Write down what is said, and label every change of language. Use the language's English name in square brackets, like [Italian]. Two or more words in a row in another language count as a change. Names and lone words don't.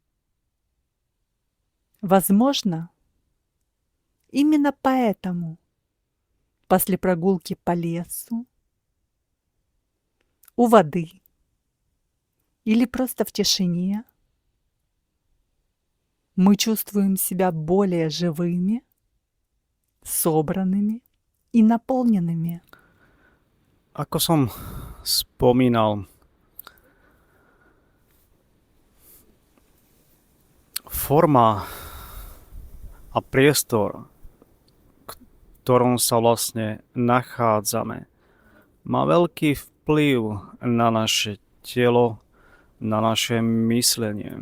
[Russian] Возможно, именно поэтому после прогулки по лесу, у воды или просто в тишине мы чувствуем себя более живыми, собранными и наполненными. [Slovak] Ako som spomínal, forma a priestor, v ktorom sa vlastne nachádzame, má veľký vplyv na naše telo, na naše myslenie.